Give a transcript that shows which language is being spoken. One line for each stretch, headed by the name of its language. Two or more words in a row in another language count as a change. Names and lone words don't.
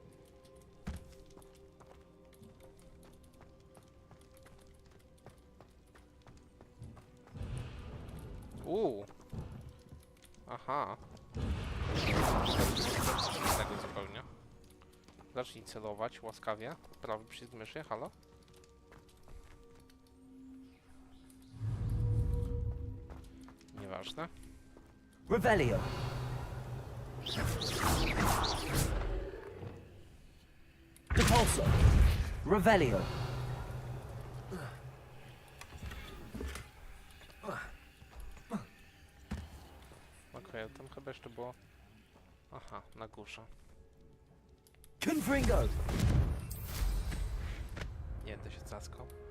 Polish: Aha. Z tego zupełnie. Zacznij celować łaskawie. Prawy przycisk myszy, halo? Nieważne. Revelio. Repulsor. Revelio. Okej, tam chyba jeszcze było... Aha, na górze. Confringo. Nie będę się caskał.